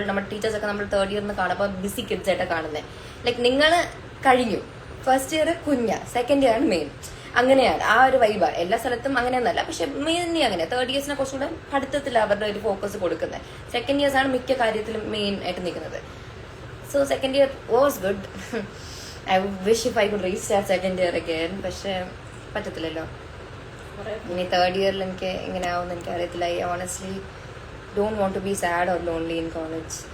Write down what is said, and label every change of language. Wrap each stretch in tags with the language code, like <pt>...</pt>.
<ml>നമ്മുടെ ടീച്ചേഴ്സ് ഒക്കെ നമ്മൾ തേർഡ് ഇയറിന് കാണുമ്പോൾ ബിസി കിഡ്സ് ആയിട്ടാണ് കാണുന്നത്. ലൈക്ക് നിങ്ങൾ കഴിഞ്ഞു, ഫസ്റ്റ് ഇയർ സെക്കൻഡ് ഇയർ ആണ് മെയിൻ. അങ്ങനെയാണ് ആ ഒരു വൈബാണ്. എല്ലാ സ്ഥലത്തും അങ്ങനെയൊന്നല്ല, പക്ഷെ മെയിൻലി അങ്ങനെ തേർഡ് ഇയേഴ്സിനെ കുറച്ചുകൂടെ പഠിത്തത്തിൽ അവരുടെ ഒരു ഫോക്കസ് കൊടുക്കുന്നത്. സെക്കൻഡ് ഇയേഴ്സ് ആണ് മിക്ക കാര്യത്തിലും മെയിൻ ആയിട്ട് നിൽക്കുന്നത്.</ml> <en>So second year was good. I wish if I could restart second year again.</en> <ml>പക്ഷെ പറ്റത്തില്ലല്ലോ. ഇനി തേർഡ് ഇയറിൽ എനിക്ക് എങ്ങനെ ആവും എനിക്ക് അറിയത്തില്ല.</ml> <en>I honestly don't want to be sad or lonely in college.</en>